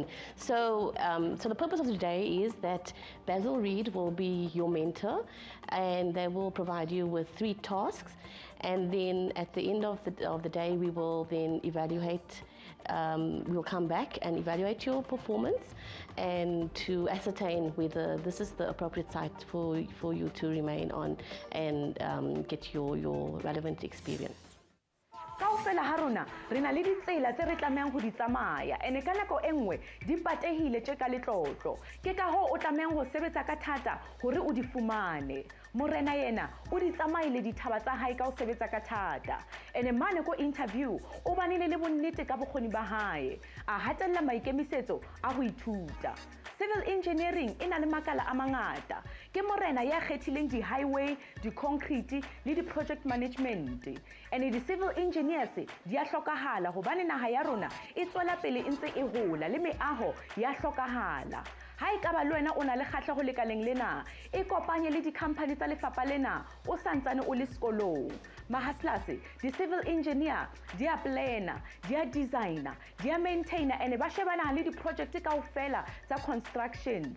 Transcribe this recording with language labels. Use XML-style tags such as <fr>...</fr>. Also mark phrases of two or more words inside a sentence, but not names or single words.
<en>So the purpose of today is that Basil Reed will be your mentor, and they will provide you with 3 tasks, and then at the end of the day, we will then evaluate. We'll come back and evaluate your performance, and to ascertain whether this is the appropriate site for you to remain on and get your relevant experience.</en> <st>Kaofela ha rona re na le ditsela tse re tlamehang ho di tsamaya, ene ka nako e nngwe di patehile tje ka letlotlo. Ke ka ho o tlamehang ho sebetsa ka thata hore o di fumane. Morena yena o di tsamaile dithaba tsa hae ka ho sebetsa ka thata, ene mane ko interview o banile le bonnete ka bokgoni ba hae, a hatella maikemisetso a ho ithuta.</st> <en>Civil engineering</en> <st>e na le makala a mangata. Ke morena ya kgethileng di-highway, di-concrete le</st> <en>di-project management.</en> <st>And di-civil engineers di a hlokahala hobane naha ya rona e tswela pele e ntse e hola le meaho ya hlokahala. Ha e ka ba le wena o na le kgatlhego lekaleng lena, e kopanye le di-company tsa lefapha lena o santsane o le sekolong. Mahaslas, di-civil engineer di a plana, di a designer, di a maintainer, and ba shebana le di-project kaofela tsa constructions.</st>